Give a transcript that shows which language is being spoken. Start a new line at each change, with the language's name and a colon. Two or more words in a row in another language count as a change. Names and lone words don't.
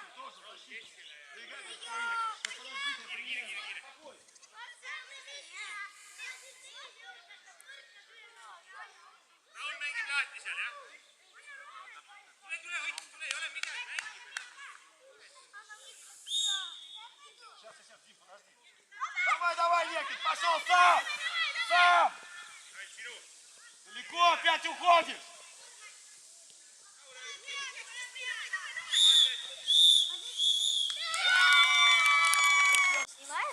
Estonian: Raul mängib lahti seal, jah? Tule, Ott, tule, ei ole midagi, mängi.
Russian: Давай, давай, Некий, пошел сам! Сам!
Estonian: Sinu.
Russian: Далеко опять уходишь! Снимаешь?